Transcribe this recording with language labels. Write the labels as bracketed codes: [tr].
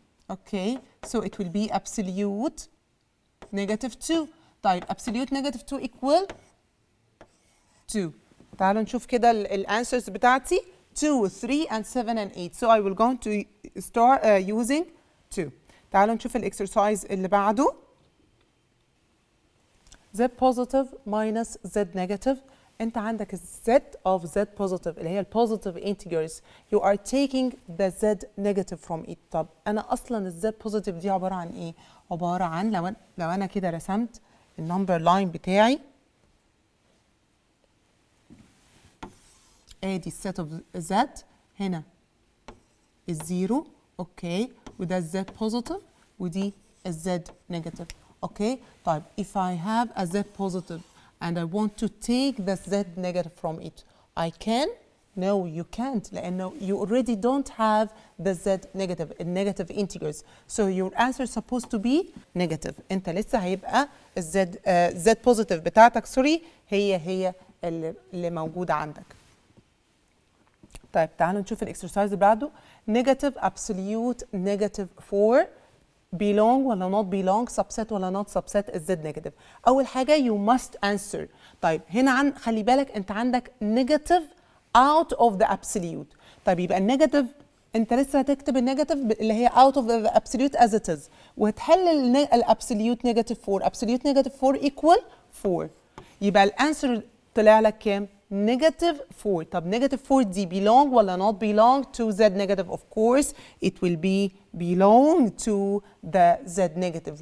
[en] Okay, so it will be absolute negative 2. طيب absolute negative 2 equal 2. [ar] تعالوا نشوف كده الانسرز بتاعتي 2 3 and 7 and 8. [en] So I will go to start using 2. [ar] تعالوا نشوف الاكسرسايز اللي بعده. [en] Z positive minus Z negative. انت عندك Z of Z positive اللي هي positive integers. You are taking the Z negative from it. [ar] طب انا اصلا Z positive دي عباره عن ايه؟ عباره عن لو انا كده رسمت النمبر لاين بتاعي ادي السيت اوف Z هنا الزيرو اوكي وده Z positive ودي الZ negative اوكي. [en] طيب if I have a Z positive and I want to take the Z negative from it, I can? No, you can't لأنه you already don't have the Z negative, negative integers. So your answer is supposed to be negative. [ar] أنت لسه هيبقى Z positive بتاعتك هي اللي موجودة عندك. طيب تعالوا نشوف الإكسرسايز اللي بعده. [en] Negative absolute negative 4 belong ولا not belong subset ولا not subset is Z negative. [ar] أول حاجة [en] you must answer. [ar] طيب هنا خلي بالك أنت عندك [en] negative out of the absolute. [ar] طيب يبقى النيجاتيف أنت لسه هتكتب النيجاتيف اللي هي [en] out of the absolute as it is [ar] وهتحل الابسوليوت نيجاتيف 4. [en] absolute negative 4 equal 4. [ar] يبقى الانسر طلع لك كام؟ negative 4. [en] طب negative 4 دي belong ولا not belong to Z negative? Of course it will be belong to the Z negative.